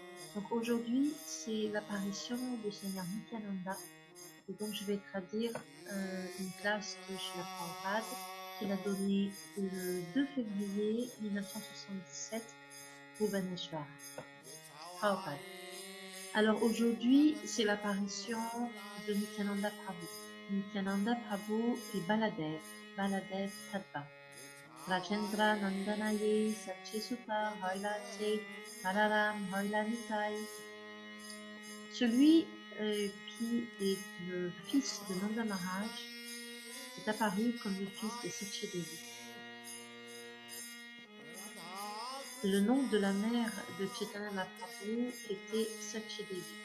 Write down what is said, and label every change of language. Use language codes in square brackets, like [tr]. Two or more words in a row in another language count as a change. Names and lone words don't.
[fr] Donc aujourd'hui, c'est l'apparition du Seigneur Nityananda, et donc je vais traduire une classe de Srila Prabhupada qu'il a donnée le 2 février 1977 Bhubaneswar. Prabhupada. Alors aujourd'hui, c'est l'apparition de Nityananda Prabhu. Nityananda Prabhu et Baladev, Baladev Tattva. [bn] ব্রজেন্দ্রনন্দন যেই শচীসুত হৈল সেই বলরাম হইল নিতাই. [fr] Celui qui est le fils de Nanda Maharaj est apparu comme le fils de Satchidevi. Le nom de la mère de Chaitanya Mahaprabhu était Satchidevi.